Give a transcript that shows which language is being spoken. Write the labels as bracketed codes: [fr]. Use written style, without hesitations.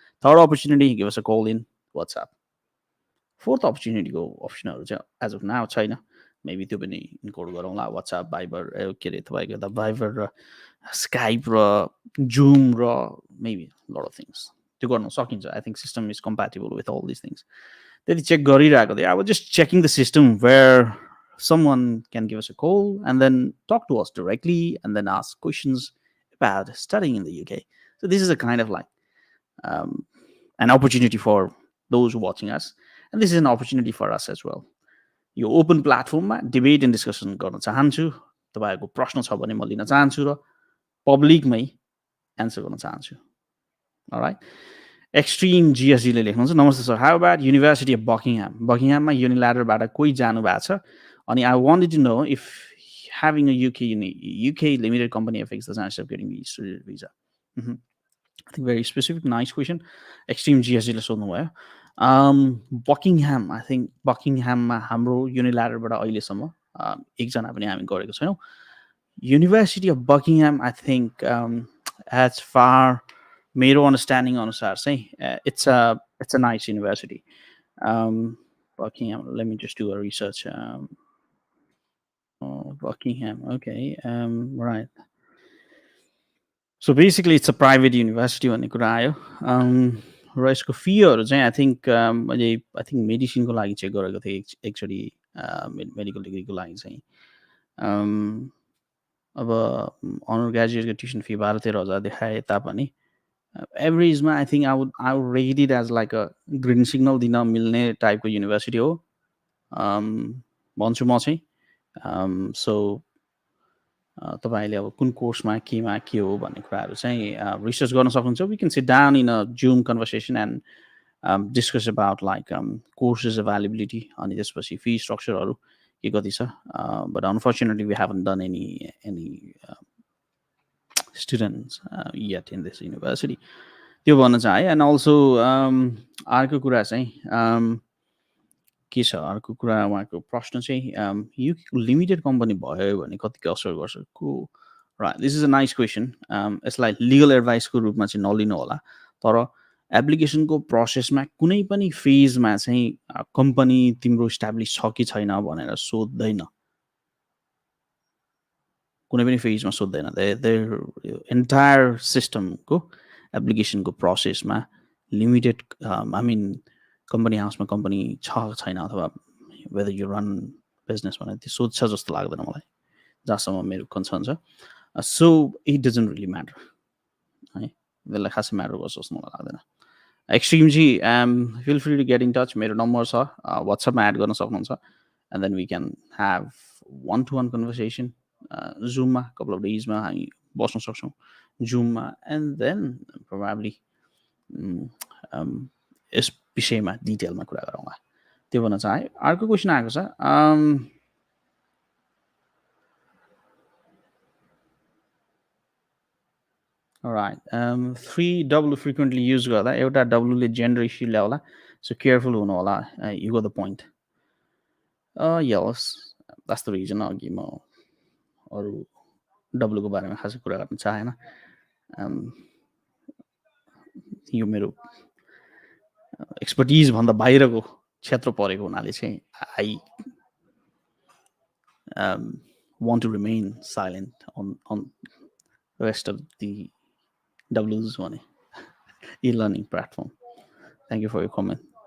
[ne] Third opportunity give us a call in WhatsApp. Fourth अपर्च्युनिटीको अप्सनहरू चाहिँ age of now छैन, maybe त्यो पनि include गरौँला। वाट्सएप, भाइबर, के अरे तपाईँको त भाइबर र स्काइप र जुम र मेबी लट अफ थिङ्स, त्यो गर्न सकिन्छ। [en] I think system is compatible with all this things. [ne] त्यति चेक गरिरहेको थिएँ, [en] I was just checking the system where someone can give us a call and then talk to us directly and then ask questions about studying in the UK. So this is a kind of like an opportunity for those watching us, and this is an opportunity for us as well. [ne] यो open प्लेटफर्ममा debate and discussion गर्न चाहन्छु। तपाईँहरूको प्रश्न छ भने म लिन चाहन्छु र पब्लिकमै एन्सर गर्न चाहन्छु। अलराइट, एक्सट्रिम जिएसडीले लेख्नुहुन्छ, नमस्ते sir, how about university of बकिङहाममा युनिल्याटरबाट कोही जानु भएको छ अनि [en] I wanted to know if having a UK limited company affects the chance of getting the student visa. I think very specific, nice question. Extreme GSD le sodhnu bhayo. Buckingham, I think [ne] Buckingham ma hamro unilateral bata aile samma ekjana pani हामी गरेको छैनौं. [en] University of Buckingham, I think as far [ne] मेरो understanding अनुसार चाहिँ [en] it's a nice university. Buckingham, let me just do a research. Buckingham, okay, right. So basically it's a private university [ne] भन्ने कुरा आयो. र यसको फीहरू चाहिँ आई थिङ्क मेडिसिनको लागि चेक गरेको थिएँ एकचोटि, मेडिकल डिग्रीको लागि चाहिँ अब अनर ग्रेजुएटको ट्युसन फी 12-13,000 देखाए तापनि एभरेजमा [en] I think I would rate it as like [ne] a green signal दिन मिल्ने टाइपको युनिभर्सिटी हो भन्छु म चाहिँ. सो तपाईँले अब कुन कोर्समा केमा के हो भन्ने कुराहरू चाहिँ रिसर्च गर्न सक्नुहुन्छ. [en] We can sit down in a Zoom conversation and discuss about like courses availability अनि त्यसपछि fee स्ट्रक्चरहरू के कति छ. But unfortunately we haven't done any students yet in this university. [ne] त्यो भन्न चाहे. एन्ड अल्सो अर्को कुरा चाहिँ के छ, अर्को कुरा उहाँको प्रश्न चाहिँ यो लिमिटेड कम्पनी भयो भने कतिको असर गर्छ को. [en] Right, this is a nice question. [ne] यसलाई लिगल एडभाइसको रूपमा चाहिँ नलिनु होला, तर एप्लिकेसनको प्रोसेसमा कुनै पनि फेजमा चाहिँ कम्पनी तिम्रो इस्टाब्लिस छ कि छैन भनेर सोध्दैन. कुनै पनि फेजमा सोध्दैन. एन्टायर सिस्टमको एप्लिकेसनको प्रोसेसमा लिमिटेड आई मिन कम्पनी हाउसमा कम्पनी छ छैन अथवा [en] whether you run business [ne] भनेर त्यो सोध्छ जस्तो लाग्दैन मलाई, जहाँसम्म मेरो कन्सर्न छ. [en] so it doesn't really matter [ne] है, त्यसलाई खासै म्याटर गर्छ जस्तो मलाई लाग्दैन. [en] एक्सट्रिमजी feel free to get in touch. [ne] मेरो नम्बर छ, वाट्सएपमा एड गर्न सक्नुहुन्छ. [en] and then we can have 1-to-1 conversation [ne] जुममा couple of डेजमा हामी बस्न सक्छौँ जुममा. एन्ड देन प्रोभाब्ली यस विषयमा डिटेलमा कुरा गरौँला. त्यो भन्न चाहे. अर्को क्वेसन आएको छ. राइट, 3W फ्रिक्वेन्टली युज गर्दा एउटा डब्लुले जेन्डर इस्यु ल्याउला, सो केयरफुल हुनु होला. You go the point. Yes, that's the reason. अघि म अरू डब्लुको बारेमा खासै कुरा गर्न चाहेन. यो मेरो एक्सपर्टिज भन्दा बाहिरको क्षेत्र परेको हुनाले चाहिँ [en] I want to remain silent on rest of the W's one e-learning platform. Thank you for your comment.